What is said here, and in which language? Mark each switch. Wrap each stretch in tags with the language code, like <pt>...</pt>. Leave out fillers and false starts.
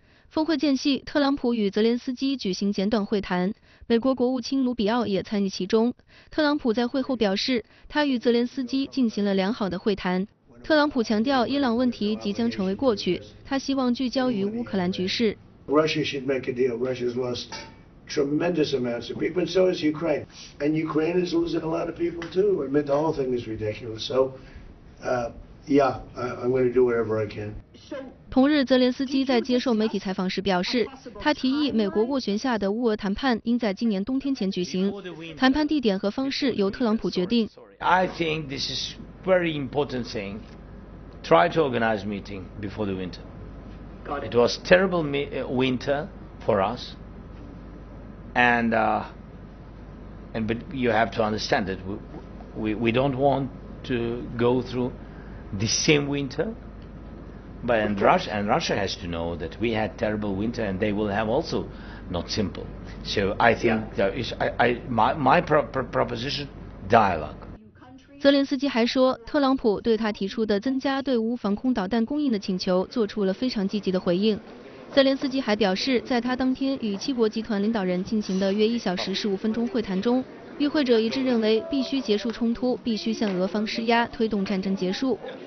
<zh>峰会间隙，特朗普与泽连斯基举行简短会谈，美国国务卿卢比奥也参与其中。特朗普在会后表示，他与泽连斯基进行了良好的会谈。特朗普强调，伊朗问题即将成为过去，他希望聚焦于乌克兰局势。</zh> <en>Russia should make a deal. Russia's lost tremendous amounts of people, and so is Ukraine. And Ukraine is losing a lot of people too. I admit the whole thing is ridiculous. So, I'm going to do whatever I can.</en> <zh>同日，泽连斯基在接受媒体采访时表示，他提议美国斡旋下的乌俄谈判应在今年冬天前举行，谈判地点和方式由特朗普决定。</zh> <en>I think this is very important thing. Try to organize meeting before the winter. It was terrible winter for us, but you have to understand that we don't want to go through the same winter. But Russia has to know that we had terrible winter, and they will have also not simple. So I think there is my proposition dialogue.</en> <zh>泽连斯基还说，特朗普对他提出的增加对乌防空导弹供应的请求做出了非常积极的回应。泽连斯基还表示，在他当天与七国集团领导人进行的约1小时15分钟会谈中，与会者一致认为必须结束冲突，必须向俄方施压，推动战争结束。</zh>